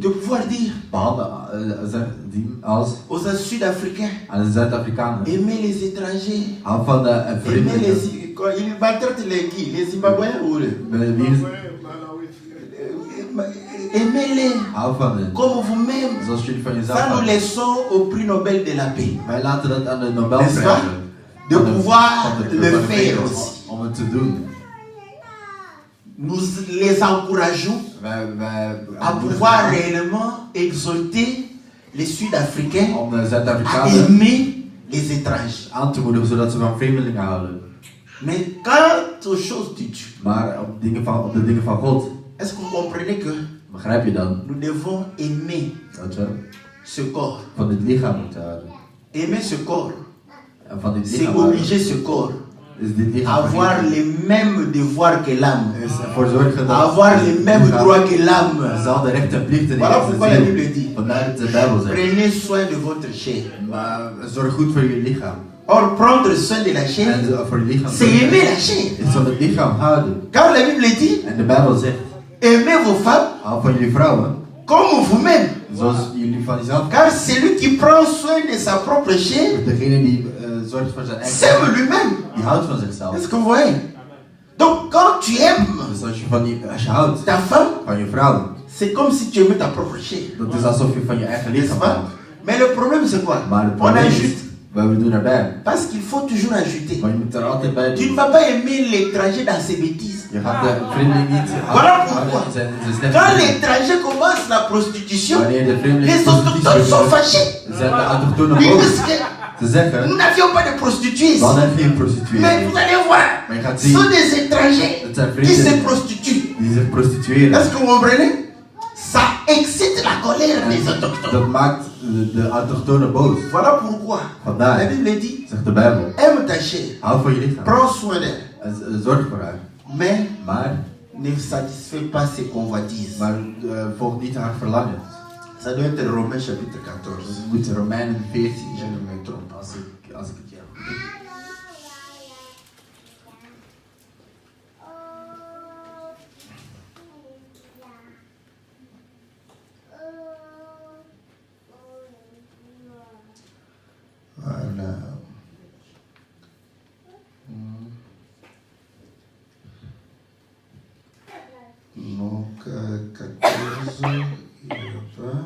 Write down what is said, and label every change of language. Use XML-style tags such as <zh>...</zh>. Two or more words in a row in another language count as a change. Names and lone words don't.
<fr>de pouvoir dire</fr> <nl>zien als</nl> <fr>aux Sud-Africains,</fr> <nl>aan de Zuid-Afrikanen.</nl> <fr>aimez les étrangers,</fr> <nl>Hou van de</nl> <fr>aimez</fr> <nl>vreemdelingen.</nl> <fr>ils maltraitent les Zimbabwéens ou aimez-les</fr> <nl>Hou van hen.</nl> <fr>comme vous-même.</fr> <nl>Zoals jullie van jezelf</nl> <fr>Ça nous</fr> <nl>houden.</nl> <fr>laissons au prix Nobel de la paix.</fr> <nl>Wij laten dat aan de</nl> <fr>N'est-ce</fr> <nl>Nobelprijs.</nl> <fr>pas? De pouvoir le faire</fr> <nl>vrede</nl> <fr>aussi.</fr> <nl>om het te doen.</nl> <fr>Nous les encourageons à pouvoir réellement exhorter les Sud-Africains</fr> <nl>Om de</nl> <fr>à</fr> <nl>Zuid-Afrikanen</nl> <fr>aimer les étrangers.</fr> <nl>aan te moedigen zodat ze van vreemdelingen houden.</nl> <fr>Mais quant aux choses de Dieu,</fr> <nl>Maar op de dingen van God,</nl> <fr>est-ce que vous comprenez que</fr> <nl>begrijp je dan</nl> <fr>nous devons aimer</fr> <nl>dat we</nl> <fr>ce corps?</fr> <nl>van dit lichaam moeten houden.</nl> <fr>Aimer ce corps,</fr> <nl>En van dit</nl> <fr>c'est</fr> <nl>lichaam houden.</nl> <fr>obliger ce corps</fr> <nl>Is dit lichaam</nl> <fr>avoir</fr> <nl>vergeten.</nl> <fr>les mêmes devoirs que l'âme,</fr> <nl>Is ervoor zorgen dat</nl> <fr>avoir les</fr> <nl>het</nl> <fr>mêmes</fr> <nl>lichaam</nl> <fr>droits que l'âme.</fr> <nl>dezelfde rechten en plichten</nl> <fr>Voilà</fr> <nl>heeft</nl> <fr>pourquoi</fr> <nl>als</nl> <fr>la</fr> <nl>de</nl> <fr>Bible</fr> <nl>ziel.</nl> <fr>dit,</fr> <nl>Vandaar dat de Bijbel zegt.</nl> <fr>prenez soin de votre chair.</fr> <nl>Maar zorg goed voor je lichaam.</nl> <fr>Or, prendre soin de la chair,</fr> <nl>En voor je lichaam</nl> <fr>c'est aimer la chair.</fr> <nl>is van het lichaam houden.</nl> <fr>Car la Bible dit,</fr> <nl>En de Bijbel zegt,</nl> <fr>aimez vos femmes</fr> <nl>hou van jullie vrouwen</nl> <fr>comme vous-même.</fr> <nl>zoals jullie van jezelf.</nl> <fr>Car celui qui prend soin de sa propre chair</fr> <nl>Degene die zorgt voor zijn eigen</nl> <fr>s'aime</fr> <nl>lichaam,</nl> <fr>lui-même.</fr> <nl>die houdt van zichzelf.</nl> <fr>Est-ce que vous voyez? Donc, quand tu aimes</fr> <nl>Dus als je houdt</nl> <fr>ta femme,</fr> <nl>van je vrouw,</nl> <fr>c'est comme si tu aimais ta propre chair.</fr> <nl>dat is alsof je van je eigen</nl> <fr>N'est-ce</fr> <nl>lichaam</nl> <fr>pas?</fr> <nl>houdt.</nl> <fr>Mais le problème, c'est quoi?</fr> <nl>Maar het</nl> <fr>On</fr> <nl>probleem is,</nl> <fr>ajoute.</fr> <nl>we doen erbij.</nl> <fr>Parce qu'il faut toujours ajouter.</fr> <nl>Maar je moet er altijd bij</nl> <fr>Tu ne</fr> <nl>doen.</nl> <fr>vas pas aimer l'étranger dans ses bêtises.</fr> <nl>Je gaat de vreemdeling niet</nl> <fr>Voilà pourquoi.</fr> <nl>in zijn slechte</nl> <fr>Quand</fr> <nl>dingen.</nl> <fr>l'étranger commence la prostitution,</fr> <nl>Wanneer de vreemdeling</nl> <fr>les</fr> <nl>prostitutie</nl> <fr>autochtones sont</fr> <nl>begint,</nl> <fr>fâchés.</fr> <nl>zijn de autochtonen</nl> <fr>Ils</fr> <nl>boos.</nl> <fr>disent que</fr> <nl>Ze zeggen,</nl> <fr>nous n'avions pas de prostituées</fr> <nl>we</nl> <fr>ici.</fr> <nl>hadden geen prostituee.</nl> <fr>Mais vous allez voir,</fr> <nl>Maar je gaat</nl> <fr>ce sont</fr> <nl>zien,</nl> <fr>des étrangers</fr> <nl>het zijn</nl> <fr>qui se</fr> <nl>vreemdelingen</nl> <fr>prostituent.</fr> <nl>die zich prostitueren.</nl> <fr>Est-ce que vous comprenez? Ça excite la colère des autochtones.</fr> <nl>Dat maakt de autochtonen boos.</nl> <fr>Voilà pourquoi la</fr> <nl>Vandaar,</nl> <fr>Bible dit,</fr> <nl>zegt de Bijbel,</nl> <fr>aime ta chair,</fr> <nl>hou van je lichaam.</nl> <fr>prends soin d'elle,</fr> <nl>En zorg voor haar.</nl> <fr>mais</fr> <nl>Maar</nl> <fr>ne satisfait pas ses convoitises.</fr> <nl>volg niet haar verlangen.</nl> <fr>Ça doit être Romains chapitre 14.</fr> <nl>Dus het moet Romeinen 14</nl> <fr>Je</fr> <nl>zijn,</nl> <fr>ne me trompe pas.</fr> <nl>als ik het ja goed heb.</nl> <fr>Voilà. Donc 14, il n'y a pas.</fr>